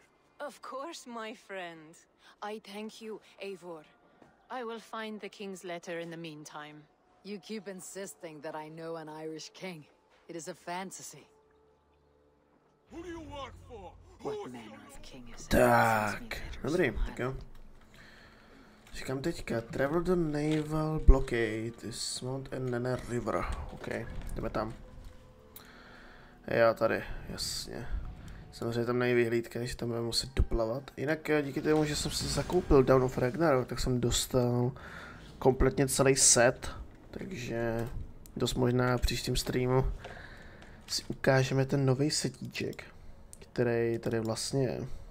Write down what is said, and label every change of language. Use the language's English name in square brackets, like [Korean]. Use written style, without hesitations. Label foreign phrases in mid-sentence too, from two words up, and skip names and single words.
[English] Of course, my friend. I thank you, Eivor. I will find the king's letter in the meantime. You keep insisting that I know an Irish king. It is a fantasy. Who do you work for? What manner of king is it? [Czech] Tak, dobrý, tak jo. Říkám teďka, [English] travel the naval blockade is Mount and Nene River. [Czech] OK, jdeme tam. Jo, tady, jasně. Samozřejmě tam není vyhlídka, že tam budeme muset doplavat. Jinak díky tomu, že jsem si zakoupil Dawn of Ragnarok, tak jsem dostal kompletně celý set. Takže dost možná v příštím streamu Si ukážeme ten nový setíček, který tady vlastně je.